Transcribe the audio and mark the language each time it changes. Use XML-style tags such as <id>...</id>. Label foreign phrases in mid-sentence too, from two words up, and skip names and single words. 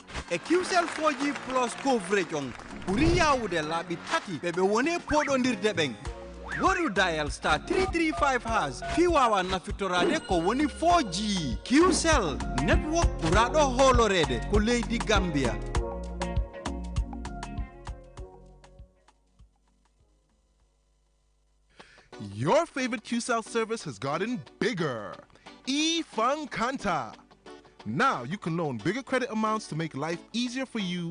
<ff>e</ff> <en>QCell 4G plus coverage</en> <ff>on ɓuri yawude laaɓi tati ɓe woni poɗodirde ɓen waɗu</ff> <en>dial star</en> <ff>335 # fi wawa nafitorade ko woni</ff> <en>4G QCell network</en> <ff>ɓuraɗo holorede ko leydi Gambia.</ff> <en>Your favorite QCell service has gotten bigger.</en> <ff>Kanta.</ff> <en>Now you can loan bigger credit amounts to make life easier for you.</en>